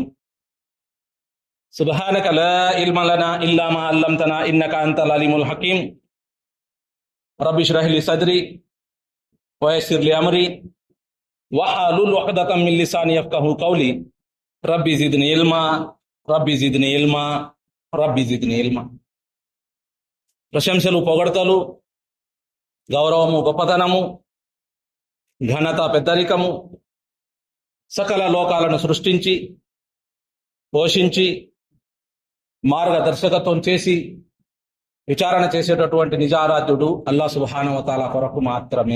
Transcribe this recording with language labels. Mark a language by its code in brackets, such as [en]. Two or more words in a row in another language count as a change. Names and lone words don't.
[ar] سبحانك لا علم لنا إلا ما علمتنا إنك أنت العليم الحكيم. رب اشرح لي صدري ويسر لي أمري واحلل عقدة من لساني يفقهوا قولي. ربي زدني علما ربي زدني علما ربي زدني علما. [te] ప్రశంసలు పొగడతలు గౌరవము గొప్పతనము ఘనత పెద్దరికము సకల లోకాలను సృష్టించి పోషించి మార్గదర్శకత్వం చేసి విచారణ చేసేటటువంటి నిజారాధ్యుడు అల్లాహ్ సుబ్హానహు వ తఆలా కొరకు మాత్రమే.